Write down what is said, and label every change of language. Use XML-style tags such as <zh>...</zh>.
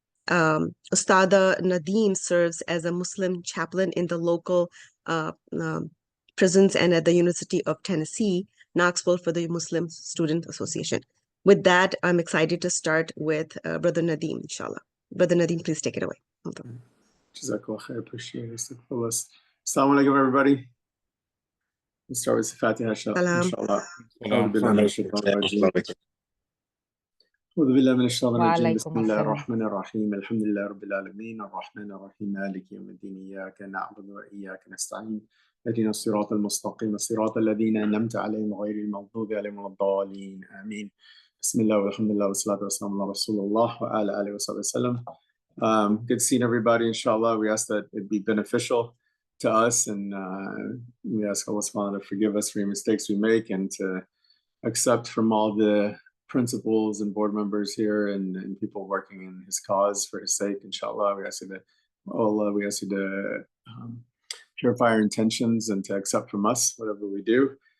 <en>Ustada Nadeem serves as a Muslim chaplain in the local prisons and at the University of Tennessee, Knoxville, for the Muslim Student Association. With that, I'm excited to start with Brother Nadeem, inshallah. Brother Nadeem, please take it away. Jazakallah khair, appreciate it. Assalamu alaikum, everybody. Let's start with the Fatiha, inshallah.</en> <ar>أعوذ بالله من الشيطان الرجيم بسم الله الرحمن الرحيم الحمد لله رب العالمين الرحمن الرحيم مالك يوم الدين إياك نعبد وإياك نستعين اهدنا الصراط المستقيم صراط الذين أنعمت عليهم غير المغضوب عليهم ولا الضالين آمين بسم الله والحمد لله والصلاة والسلام على رسول الله وعلى آله وصحبه وسلم.</ar> <en>Good seeing everybody, inshallah. We ask that it be beneficial to us, and we ask Allah subhanahu wa ta'ala to forgive us for any mistakes we make and to accept from all the principals and board members here and people working in his cause for his sake, inshallah. We ask you to purify our intentions and to accept from us whatever we do.</en>